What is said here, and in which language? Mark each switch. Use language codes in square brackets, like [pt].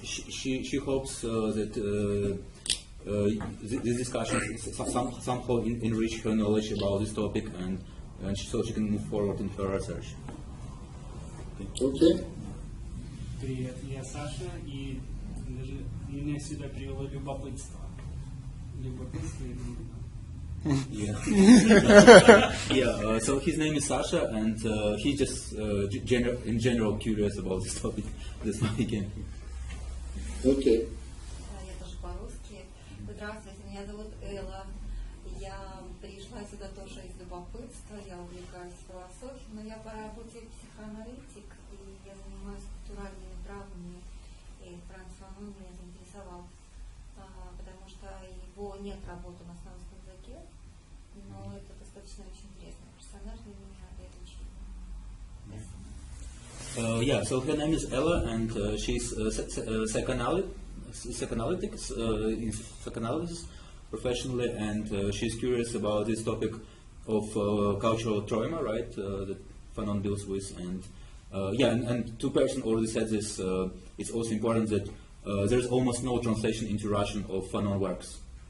[en] She hopes that this discussion somehow enrich her knowledge about this topic, and so she can move forward in her research. Okay. [ru] Привет, я Саша, и даже меня сюда привело любопытство. Любопытство и [en] Yeah. So his name is Sasha, and he's just in general curious about this topic. That's why he came here. Okay. [ru] Я тоже по-русски. Здравствуйте, меня зовут Элла. Я пришла сюда тоже из любопытства, я увлекаюсь философией, но я по работе психоаналитик, и я занимаюсь культуральными травмами, и Франц Фанон меня заинтересовал, потому что его нет работы на французском языке, но это достаточно очень интересный персонаж для меня, это очень [en] Yeah, so her name is Ella, and she's psychoanalysis professionally, and she's curious about this topic of cultural trauma, right, that Fanon deals with. And and two persons already said this. It's also important that there's almost no translation into Russian of Fanon works.